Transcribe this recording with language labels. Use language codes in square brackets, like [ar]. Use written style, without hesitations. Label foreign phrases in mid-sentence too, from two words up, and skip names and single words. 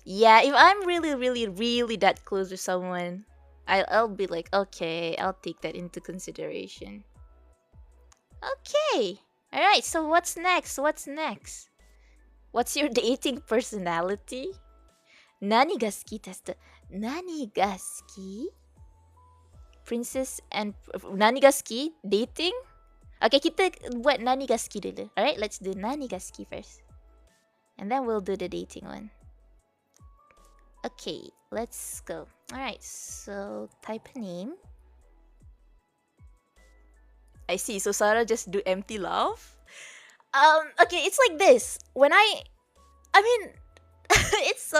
[en] Yeah, if I'm really, really, really that close with someone, I'll be like, okay, I'll take that into consideration. Okay. Alright, so what's next? What's your dating personality? Nani ga suki test. Nani ga suki? Princess and Nani ga suki? Dating? [ms] Okay, kita buat Nani ga suki dulu. [en] Alright, let's do Nani ga suki first. And then we'll do the dating one. Okay, let's go. Alright, so type a name. I see. So Sarah just do empty love. Okay, it's like this. I mean, it's so.